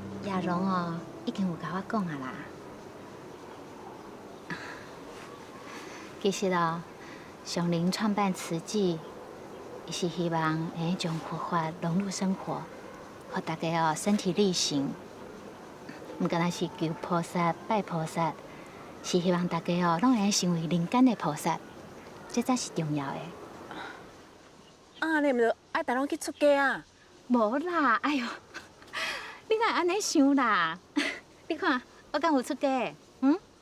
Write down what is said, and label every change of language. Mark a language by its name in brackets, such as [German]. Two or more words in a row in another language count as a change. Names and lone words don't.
[Min Nan Chinese] 亚龙哦，已经有甲我讲啊啦。其实哦，上林创办慈济，伊是希望会将佛法融入生活，互大家哦身体力行。毋敢若是求菩萨、拜菩萨，是希望大家哦拢会成为人间的菩萨，这才是重要的。啊，你毋着爱逐拢去出家啊？无啦，哎哟，你哪安尼想啦？你看我敢有出家？嗯？